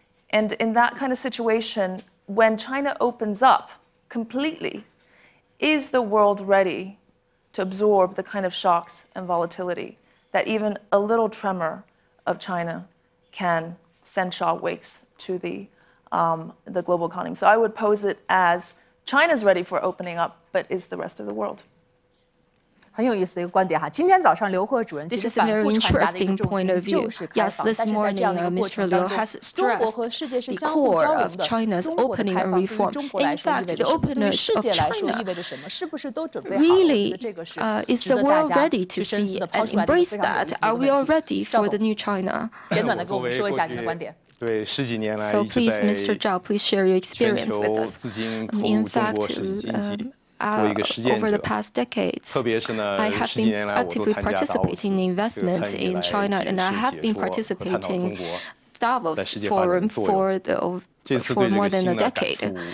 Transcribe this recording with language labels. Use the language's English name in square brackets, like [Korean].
[English] And in that kind of situation, when China opens up completely, is the world ready to absorb the kind of shocks and volatility that even a little tremor of China can send shockwaves to the global economy? So I would pose it as China's ready for opening up, but is the rest of the world? [Chinese] 很有意思的一个观点哈。今天早上刘鹤主任其实反复传达的一个重心就是开放，但是在这样的一个过程当中，中国和世界是相互交流的。中国的开放对于中国来说意味着什么？对于世界来说意味着什么？是不是都准备好了？我觉得这个是值得大家去深思的抛出来的一个非常有意思的一个问题。赵总，简短的跟我们说一下您的观点。对十几年来 [English] So please, Mr. Zhao, please share your experience with us. [Chinese] 资金投入中国实体经济。 [English] Over the past decades, I have been actively participating in investment in China, and I have been participating in Davos Forum for more than a decade.